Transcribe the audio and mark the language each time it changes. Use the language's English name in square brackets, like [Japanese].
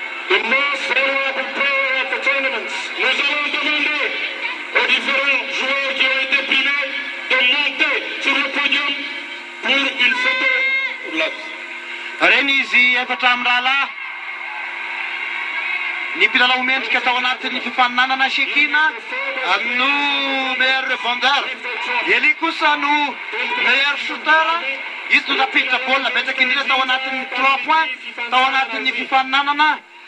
[English] The most valuable player of the tournament. [French] Nous allons demander aux différents joueurs qui ont été primés de monter sur le podium pour une photo. [Malagasy] Reny izy efatra amin'ny rahalahy ny mpilalao mendrika tao anatin'ny fifaninanana Shekina no [French] meilleur rebondeur, [Malagasy] Eli kosa no [French] meilleur shooter. [Malagasy] Izy no napiditra bola betsaka indrindra tao anatin'ny 3 points tao anatin'ny fifaninanana.